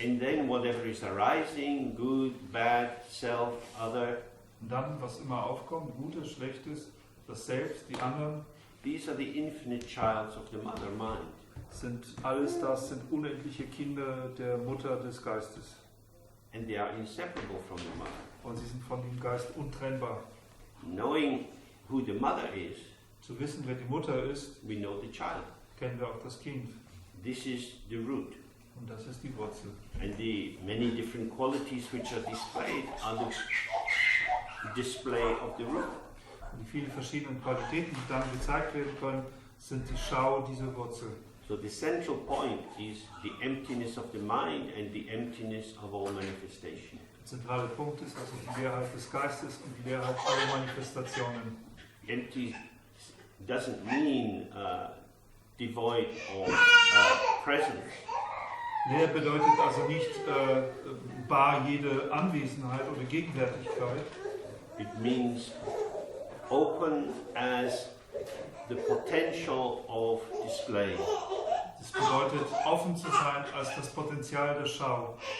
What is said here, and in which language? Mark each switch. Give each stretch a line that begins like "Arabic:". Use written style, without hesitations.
English: And then whatever is arising, good, bad, self, other,
German: Und dann, was immer aufkommt, Gutes, Schlechtes, das Selbst, die anderen,
English: these are the infinite childs of the mother mind.
German: sind alles das, sind unendliche Kinder der Mutter des Geistes.
English: And they are inseparable from the mother.
German: Und sie sind von dem Geist untrennbar.
English: Knowing who the mother is,
German: Zu wissen, wer die Mutter ist,
English: we know the child.
German: kennen wir auch das Kind.
English: This is the root.
German: Und das ist die Wurzel.
English: And the many different qualities which are displayed are the display of the root.
German: Und die vielen verschiedenen Qualitäten, die dann gezeigt werden können, sind die Schau dieser Wurzel.
English: So the central point is the emptiness of the mind and the emptiness of all manifestation.
German: Der zentrale Punkt ist also die Leerheit des Geistes und die Leerheit aller Manifestationen.
English: Empty doesn't mean devoid of presence.
German: Leer bedeutet also nicht bar jede Anwesenheit oder Gegenwärtigkeit.
English: It means open as the potential of display.
German: Das bedeutet, offen zu sein als das Potenzial der Schau.